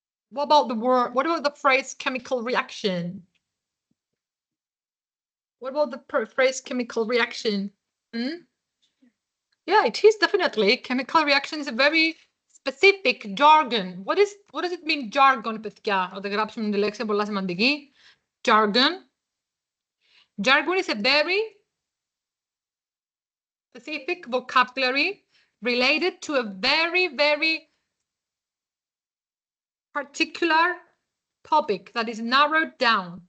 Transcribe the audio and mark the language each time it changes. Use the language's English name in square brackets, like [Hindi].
[English] What about the word? What about the phrase chemical reaction? What about the phrase chemical reaction? Hmm? Yeah, it is definitely. Chemical reaction is a very specific jargon. What does it mean jargon, παιδιά? [Greek] Όταν γράψουμε τη λέξη πολλά σημαντική. [English] Jargon. Jargon is a very specific vocabulary related to a very, very particular topic that is narrowed down.